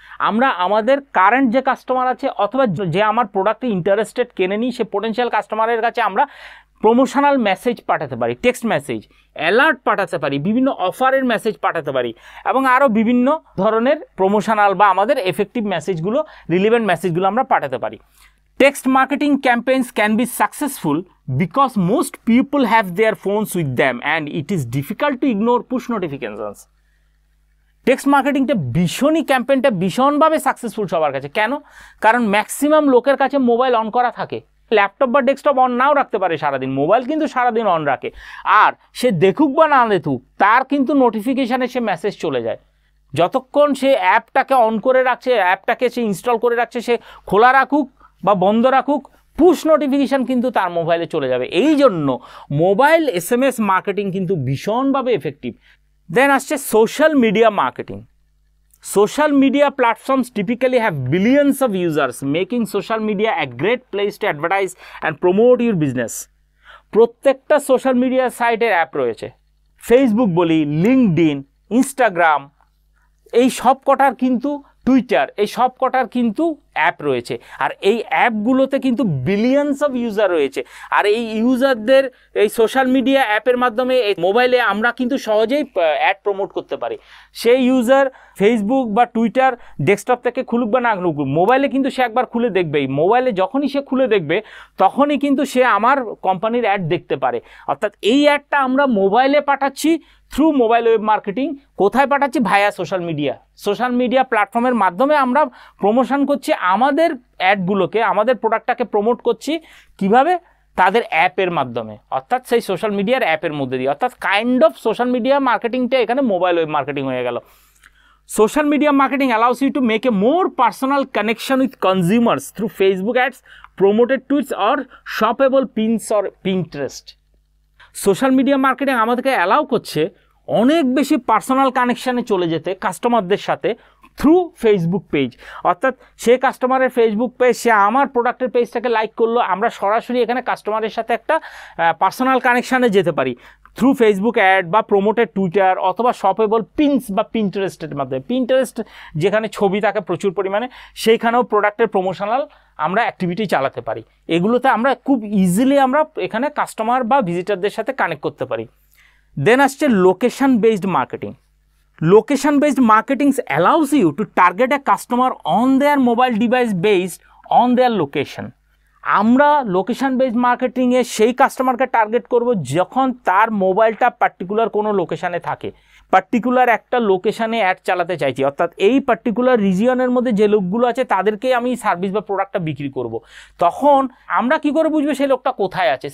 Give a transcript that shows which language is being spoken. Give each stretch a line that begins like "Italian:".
Bangla: আমরা আমাদের কারেন্ট যে কাস্টমার আছে অথবা যে আমার প্রোডাক্টে ইন্টারেস্টেড কেনেনি, সে পোটেন্সিয়াল কাস্টমারের কাছে আমরা প্রমোশনাল মেসেজ পাঠাতে পারি, টেক্সট মেসেজ, অ্যালার্ট পাঠাতে পারি, বিভিন্ন অফারের মেসেজ পাঠাতে পারি এবং আরও বিভিন্ন ধরনের প্রমোশনাল বা আমাদের এফেক্টিভ মেসেজগুলো, রিলেভেন্ট মেসেজগুলো আমরা পাঠাতে পারি।
English: Text marketing campaigns can be successful because most people have their phones with them and it is difficult to ignore push notifications.
Bangla: Text মার্কেটিংটা ভীষণই, ক্যাম্পেইনটা ভীষণভাবে সাকসেসফুল সবার কাছে। কেন? কারণ ম্যাক্সিমাম লোকের কাছে মোবাইল অন করা থাকে। ল্যাপটপ বা ডেস্কটপ অন নাও রাখতে পারে সারাদিন, মোবাইল কিন্তু সারাদিন অন রাখে। আর সে দেখুক বা না দেখুক, তার কিন্তু নোটিফিকেশানে সে মেসেজ চলে যায়। যতক্ষণ সে অ্যাপটাকে অন করে রাখছে, অ্যাপটাকে সে ইনস্টল করে রাখছে, সে খোলা রাখুক বা বন্ধ রাখুক, পুশ নোটিফিকেশান কিন্তু তার মোবাইলে চলে যাবে। এই জন্য মোবাইল SMS মার্কেটিং কিন্তু ভীষণভাবে এফেক্টিভ। দেন আসছে social media marketing.
English: Social media platforms typically have billions of users, making social media a great place to advertise and promote your business.
Bangla: প্রত্যেকটা সোশ্যাল মিডিয়া সাইটের অ্যাপ রয়েছে। ফেসবুক বলি, LinkedIn, Instagram, এই সব কটার কিন্তু, টুইটার, এই সব কটার কিন্তু অ্যাপ রয়েছে। আর এই অ্যাপগুলোতে কিন্তু বিলিয়নস অফ ইউজার রয়েছে। আর এই ইউজারদের এই সোশ্যাল মিডিয়া অ্যাপের মাধ্যমে এই মোবাইলে আমরা কিন্তু সহজেই অ্যাড প্রমোট করতে পারি। সেই ইউজার ফেসবুক বা টুইটার ডেস্কটপ থেকে খুলুক বা না খুলুক, মোবাইলে কিন্তু সে একবার খুলে দেখবেই। মোবাইলে যখনই সে খুলে দেখবে তখনই কিন্তু সে আমার কোম্পানির অ্যাড দেখতে পারে। অর্থাৎ এই অ্যাডটা আমরা মোবাইলে পাঠাচ্ছি থ্রু মোবাইল ওয়েব মার্কেটিং। কোথায় পাঠাচ্ছি? ভায়া সোশ্যাল মিডিয়া। সোশ্যাল মিডিয়া প্ল্যাটফর্মের মাধ্যমে আমরা প্রমোশন করছি আমাদের অ্যাডগুলোকে, আমাদের প্রোডাক্টটাকে প্রমোট করছি। কিভাবে? তাদের অ্যাপের মাধ্যমে, অর্থাৎ সেই সোশ্যাল মিডিয়ার অ্যাপের মধ্যে দিয়ে। অর্থাৎ কাইন্ড অফ সোশ্যাল মিডিয়া মার্কেটিংটা এখানে মোবাইল ওয়েব মার্কেটিং হয়ে গেল।
English: Social media marketing allows you to make a more personal connection with consumers through Facebook ads, promoted tweets or shoppable pins or Pinterest.
Bangla: Social media marketing আমাদেরকে allow করছে অনেক বেশি personal কানেকশানে চলে যেতে কাস্টমারদের সাথে থ্রু ফেসবুক পেজ। অর্থাৎ সে কাস্টমারের ফেসবুক পেজ, সে আমার প্রোডাক্টের পেজটাকে লাইক করলো, আমরা সরাসরি এখানে কাস্টমারের সাথে একটা পার্সোনাল কানেকশানে যেতে পারি থ্রু ফেসবুক অ্যাড বা প্রমোটেড টুইটার অথবা শপেবল পিনস বা পিন্টারেস্টের মাধ্যমে। পিন্টারেস্ট যেখানে ছবি থাকে প্রচুর পরিমাণে, সেইখানেও প্রোডাক্টের প্রমোশনাল আমরা অ্যাক্টিভিটি চালাতে পারি। এগুলোতে আমরা খুব ইজিলি আমরা এখানে কাস্টমার বা ভিজিটারদের সাথে কানেক্ট করতে পারি। দেন আসছে location based marketing.
English: Location based marketing allows you to target a customer on their mobile device based on their location.
Bangla: আমরা লোকেশন বেসড মার্কেটিংয়ে সেই কাস্টমারকে টার্গেট করব যখন তার মোবাইলটা পার্টিকুলার কোনো লোকেশানে থাকে। পার্টিকুলার একটা লোকেশানে অ্যাড চালাতে চাইছি, অর্থাৎ এই পার্টিকুলার রিজিয়নের মধ্যে যে লোকগুলো আছে তাদেরকে আমি সার্ভিস বা প্রোডাক্টটা বিক্রি করব, তখন আমরা কি করে বুঝবো সেই লোকটা কোথায় আছে?